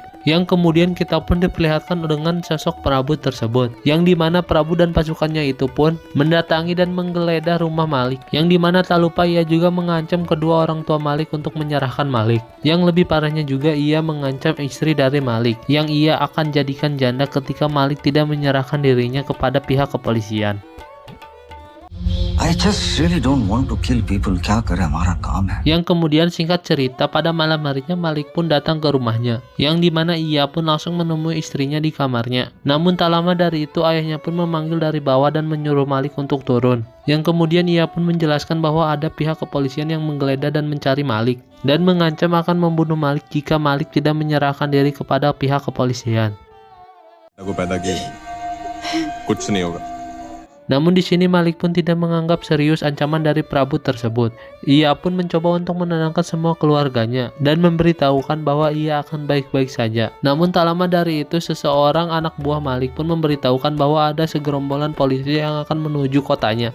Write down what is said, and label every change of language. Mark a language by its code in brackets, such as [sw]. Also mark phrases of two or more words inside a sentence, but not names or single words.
[id] Yang kemudian kita pun diperlihatkan dengan sosok Prabu tersebut, yang dimana Prabu dan pasukannya itu pun mendatangi dan menggeledah rumah Malik, yang dimana tak lupa ia juga mengancam kedua orang tua Malik untuk menyerahkan Malik. Yang lebih parahnya juga ia mengancam istri dari Malik, yang ia akan jadikan janda ketika Malik tidak menyerahkan dirinya kepada pihak kepolisian. [en] I just really don't want to kill people. [hi] क्या करे हमारा काम है. [id] Yang kemudian singkat cerita pada malam harinya Malik pun datang ke rumahnya, yang dimana ia pun langsung menemui istrinya di kamarnya. Namun tak lama dari itu ayahnya pun memanggil dari bawah dan menyuruh Malik untuk turun. Yang kemudian ia pun menjelaskan bahwa ada pihak kepolisian yang menggeledah dan mencari Malik, dan mengancam akan membunuh Malik jika Malik tidak menyerahkan diri kepada pihak kepolisian. [hi] को पैदा किए कुछ नहीं होगा. [id] Namun di sini Malik pun tidak menganggap serius ancaman dari Prabu tersebut. Ia pun mencoba untuk menenangkan semua keluarganya dan memberitahukan bahwa ia akan baik-baik saja. Namun tak lama dari itu seseorang anak buah Malik pun memberitahukan bahwa ada segerombolan polisi yang akan menuju kotanya.